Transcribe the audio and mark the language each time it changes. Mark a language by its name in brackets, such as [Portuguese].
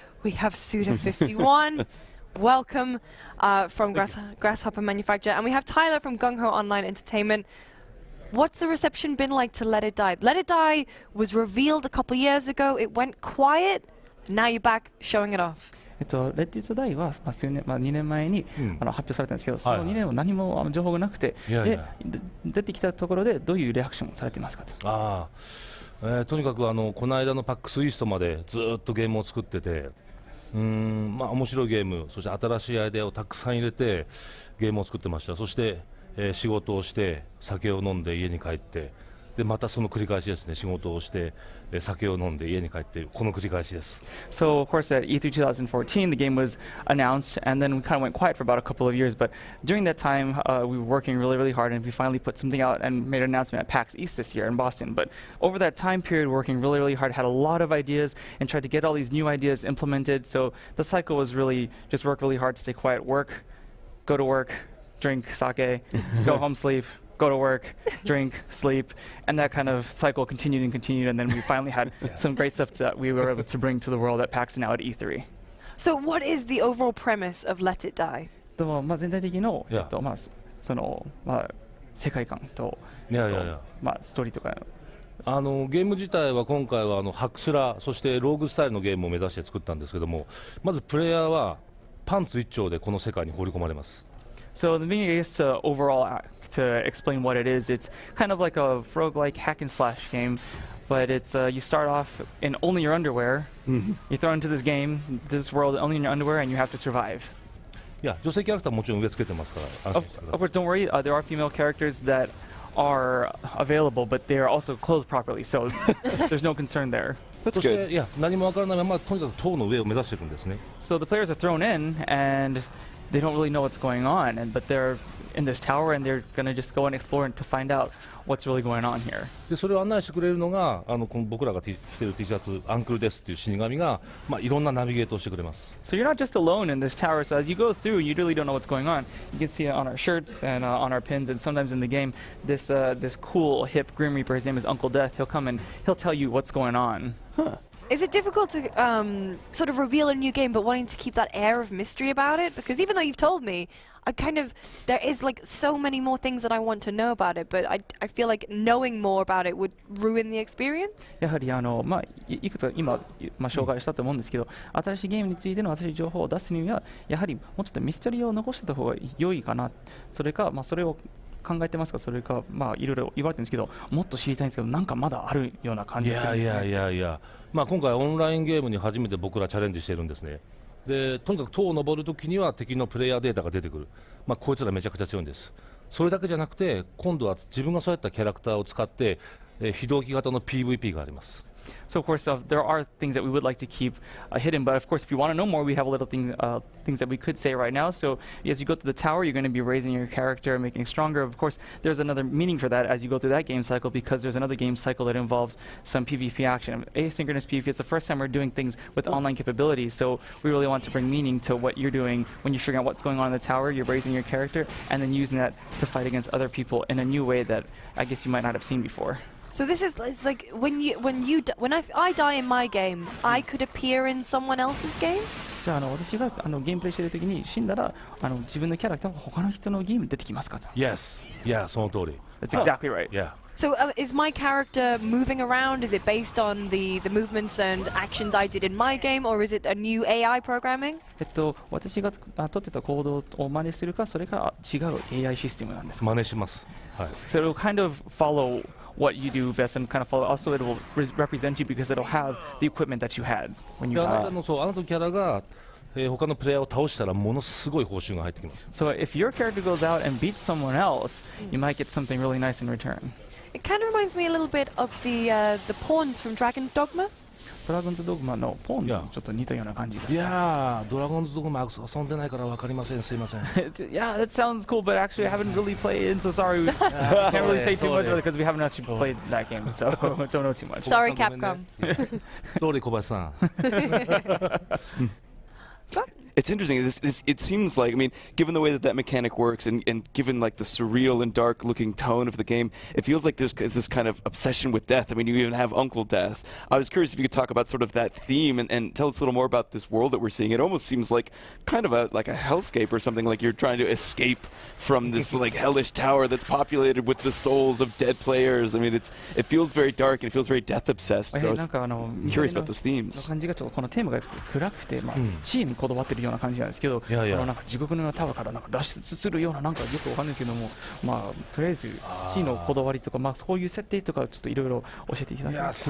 [English] We have Suda51, welcome from Grasshopper Manufacture, and we have Tyler from Gung Ho Online Entertainment. What's the reception been like to Let It Die? Let It Die was revealed a couple years ago, it went quiet, now you're back showing it off. [Japanese] レッド・イット・ダイは、2年前に、発表されたんですけど、その2年は何も情報がなくて、出てきたところでどういうリアクションをされていますかと。とにかくこの間のパックスイーストまでずっとゲームを作ってて、面白いゲーム、そして新しいアイデアをたくさん入れてゲームを作ってました。そして、仕事をして酒を飲んで家に帰って、でまたその繰り返しですね。仕事をして酒を飲んで家に帰ってこの繰り返しです。 [English] So of course at E3 2014 the game was announced and then we kind of went quiet for about a couple of years, but during that time we were working really hard and we finally put something out and made an announcement at PAX East this year in Boston. But over that time period working really hard, had a lot of ideas and tried to get all these new ideas implemented. So the cycle was really just work really hard, stay quiet, work, go to work, drink sake, go home, sleep, go to work, drink, sleep, and that kind of cycle continued, and then we finally had some great stuff that we were able to bring to the world at PAX now at E3. So what is the overall premise of Let It Die? [Japanese] 全体的のその世界観とストーリーとか。ゲーム自体は今回はハクスラ、そしてローグスタイルのゲームを目指して作ったんですけども、まずプレイヤーはパンツ一丁でこの世界に放り込まれます。 [English] So the beginning is overall to explain what it is. It's kind of like a roguelike hack and slash game, but it's you start off in only your underwear. You throw into this game, this world only in your underwear, and you have to survive. [Japanese] いや、女性キャラクターもちろん植え付けてますから。 [English] Of course, don't worry. There are female characters that are available, but they are also clothed properly, so there's no concern there. That's good. [Japanese] いや、何もわからないままとにかく塔の上を目指してるんですね。 [English] So the players are thrown in and they don't really know what's going on, but they're in this tower and they're going to just go and explore to find out what's really going on here. [Japanese] でそれを案内してくれるのがこの僕らが着てる T シャツアンクルですっていう死神がいろんなナビゲートをしてくれます。 [English] So you're not just alone in this tower. So as you go through, you really don't know what's going on. You can see it on our shirts and on our pins, and sometimes in the game, this cool hip Grim Reaper. His name is Uncle Death. He'll come and he'll tell you what's going on. Is it difficult to sort of reveal a new game but wanting to keep that air of mystery about it? Because even though you've told me, there is like so many more things that I want to know about it, but I feel like knowing more about it would ruin the experience? [Japanese] やはりいくつか今紹介したと思うんですけど、新しいゲームについての新しい情報を出すにはやはりもうちょっとミステリーを残してた方が良いかな。それかそれを考えてますか、それかいろいろ言われてるんですけど、もっと知りたいんですけど、なんかまだあるような感じがするんですね。いや、今回オンラインゲームに初めて僕らチャレンジしてるんですね。でとにかく塔を登るときには敵のプレイヤーデータが出てくる。こいつらめちゃくちゃ強いんです。それだけじゃなくて今度は自分がそうやったキャラクターを使って非同期型の PVP があります。 [English] So of course, there are things that we would like to keep hidden, but of course, if you want to know more, we have a little things that we could say right now. So as you go through the tower, you're going to be raising your character, making it stronger. Of course, there's another meaning for that as you go through that game cycle, because there's another game cycle that involves some PvP action. Asynchronous PvP is the first time we're doing things with online capabilities, so we really want to bring meaning to what you're doing when you're figuring out what's going on in the tower. You're raising your character and then using that to fight against other people in a new way that I guess you might not have seen before. So this is it's like when I die in my game, I could appear in someone else's game? [Japanese] じゃあ私がゲームプレイしている時に死んだら自分のキャラクターが他の人のゲームに出てきますかと。 [English] Yes, yeah, [Japanese] その通り。 [English] That's exactly right. Yeah. So is my character moving around? Is it based on the movements and actions I did in my game, or is it a new AI programming? [Japanese] 私が取ってた行動を真似するか、それか違う AI システムなんです。真似します。はい。 [English] So it will kind of follow what you do best and kind of follow. Also, it will represent you because it'll have the equipment that you had when you. [Japanese] あなたのキャラが他のプレイヤーを倒したらものすごい報酬が入ってきます。 [English] So if your character goes out and beats someone else, you might get something really nice in return. It kind of reminds me a little bit of the pawns from Dragon's Dogma. [Japanese] ドラゴンズドグマのポーンズとちょっと似たような感じだ。いやー、ドラゴンズドグマ遊んでないからわかりません。すいません。 [English] Yeah, that sounds cool, but actually I haven't really played it, so sorry. We can't really say too much because we haven't actually played that game, so don't know too much. Sorry, Capcom. Sorry, 小林さん。 It's interesting. It seems like, I mean, given the way that mechanic works, and given like the surreal and dark-looking tone of the game, it feels like there's this kind of obsession with death. I mean, you even have Uncle Death. I was curious if you could talk about sort of that theme and tell us a little more about this world that we're seeing. It almost seems like kind of like a hellscape or something. Like you're trying to escape from this like hellish tower that's populated with the souls of dead players. I mean, it feels very dark and it feels very death obsessed. So I was curious about those themes. [Japanese] 感じがちょっとこのテーマが暗くて、地位にこだわってるような感じなんですけど、なんか地獄のようなタワーからなんか脱出するようななんかよくわかんないですけども、とりあえず地位のこだわりとか、そういう設定とかちょっといろいろ教えていただきます。